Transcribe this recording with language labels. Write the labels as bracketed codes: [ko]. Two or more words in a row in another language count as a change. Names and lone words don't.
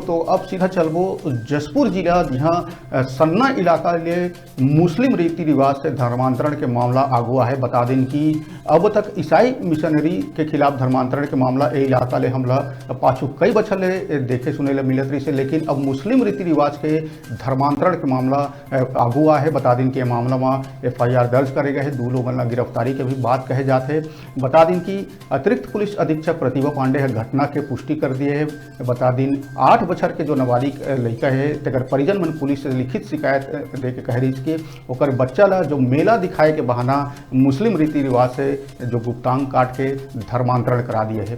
[hne] तो अब सीधा चलबो जशपुर जिला जहाँ सन्ना इलाका ले मुस्लिम रीति रिवाज से धर्मांतरण के मामला आगुआ है। बता दें कि अब तक ईसाई मिशनरी के खिलाफ धर्मांतरण के मामला ए इलाका ले हमला पाछू कई बछर ले देखे सुने ले मिलत रही से, लेकिन अब मुस्लिम रीति रिवाज के धर्मांतरण के मामला आगुआ है। बता दें कि मामला में FIR दर्ज करे गए है, 2 लोगों की गिरफ्तारी के भी बात कहे जाते। बता दें कि अतिरिक्त पुलिस अधीक्षक प्रतिभा पांडे है घटना के पुष्टि कर दिए है। बता दिन 8 बछर के जो नाबालिग लड़का है तेकर परिजन मन पुलिस से लिखित शिकायत दे के कह रही कि ओकर बच्चा ला जो मेला दिखाए के बहाना मुस्लिम रीति रिवाज से जो गुप्तांग काट के धर्मांतरण करा दिए है।